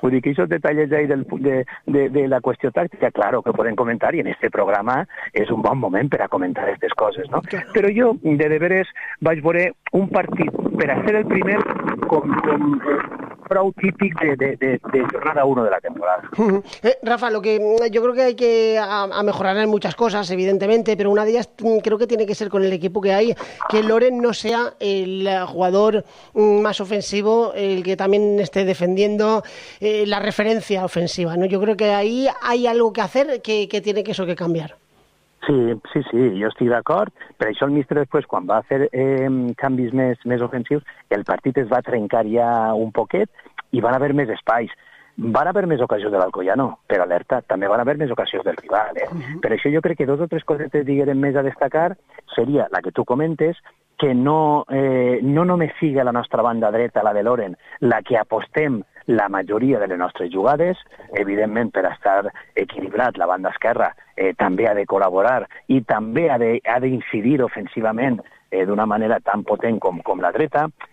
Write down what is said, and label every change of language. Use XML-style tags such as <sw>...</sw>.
<ca>Vull dir que aquests detalls ahí de la qüestió tàctica, claro que podem comentar i en este programa és un bon moment per a comentar aquestes coses, no? Okay. Però jo de veres vaig veure un partit per a ser el primer com prou típic de jornada 1 de la temporada.</ca> <es>Rafa, lo que yo creo que hay que a mejorar en muchas cosas, evidentemente, pero una de ellas creo que tiene que ser con el equipo que hay, que Loren no sea el jugador más ofensivo, el que también esté defendiendo, la referencia ofensiva, ¿no? Yo creo que ahí hay algo que hacer que tiene que eso que cambiar.</es> <ca>Sí, jo estic d'acord, per això el míster després, quan va fer canvis més ofensius, el partit es va trencar ja un poquet i van haver més espais. Van haver més ocasions de l'Alcoyano, però alerta, també van haver més ocasions del rival. Uh-huh. Per això jo crec que dos o tres coses que diguem més a destacar seria la que tu comentes, que no només sigui la nostra banda dreta, la de Loren, la que apostem la majoria de les nostres jugades, evidentment per estar equilibrat, la banda esquerra també ha de col·laborar i també ha de incidir ofensivament d'una manera tan potent com la dreta.</ca>